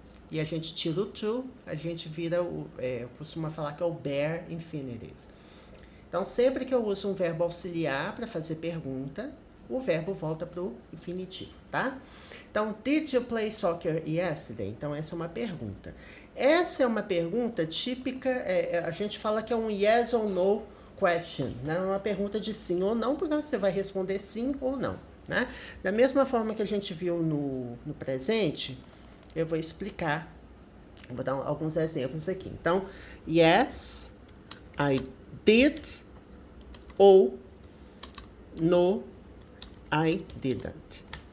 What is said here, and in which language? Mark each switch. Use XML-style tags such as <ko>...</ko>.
<pt>E a gente tira o to, a gente vira eu costumo falar que é o bare infinitive. Então, sempre que eu uso um verbo auxiliar para fazer pergunta, o verbo volta para o infinitivo, tá? Então,</pt> <en>did you play soccer yesterday?</en> <pt>Então, essa é uma pergunta. Essa é uma pergunta típica, a gente fala que é um</pt> <en>yes or no question,</en> <pt>né? Uma pergunta de sim ou não, porque você vai responder sim ou não, né? Da mesma forma que a gente viu no presente, eu vou explicar, vou dar alguns exemplos aqui.</pt> <en>Então, yes, I did, ou no, I didn't.</en>